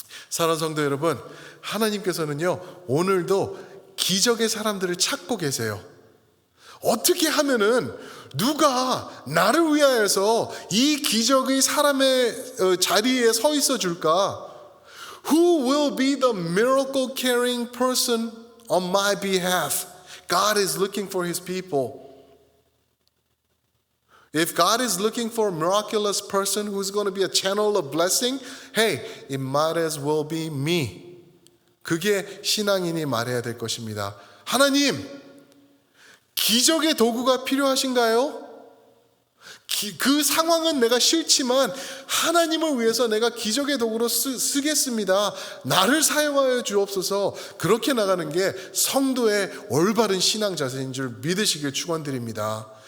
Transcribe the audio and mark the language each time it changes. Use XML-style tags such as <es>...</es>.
<ko>사랑하는 성도 여러분, 하나님께서는요 오늘도 기적의 사람들을 찾고 계세요. 어떻게 하면은 누가 나를 위하여서 이 기적의 사람의 자리에 서 있어 줄까?</ko> <en>Who will be the miracle carrying person on my behalf? God is looking for his people. If God is looking for a miraculous person who's going to be a channel of blessing, hey, it might as well be me.</en> <ko>그게 신앙인이 말해야 될 것입니다. 하나님, 기적의 도구가 필요하신가요? 그 상황은 내가 싫지만 하나님을 위해서 내가 기적의 도구로 쓰겠습니다. 나를 사용하여 주옵소서. 그렇게 나가는 게 성도의 올바른 신앙 자세인 줄 믿으시길 축원드립니다.</ko>